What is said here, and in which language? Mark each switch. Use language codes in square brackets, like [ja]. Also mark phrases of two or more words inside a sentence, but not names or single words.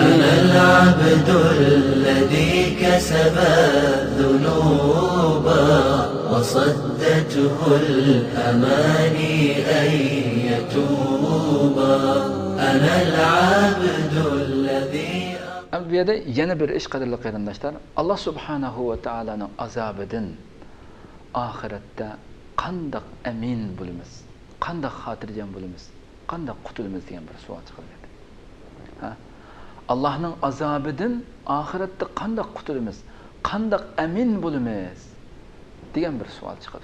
[ar] أنا العبد الذي كسب الذنوب وصدته الأماني أن يتوب. أنا العبد الذي [uz] Bu yerda yana bir ish qadrli qarindoshlar, Alloh subhanahu va taolaning azobidan oxiratda qanday amin bo'lamiz, qanday xotirjam bo'lamiz, qanday qutulamiz degan bir savol chiqadi. Ha? Allohning azobidan oxiratda qanday qutulamiz, qanday amin bo'lamiz degan bir savol chiqadi.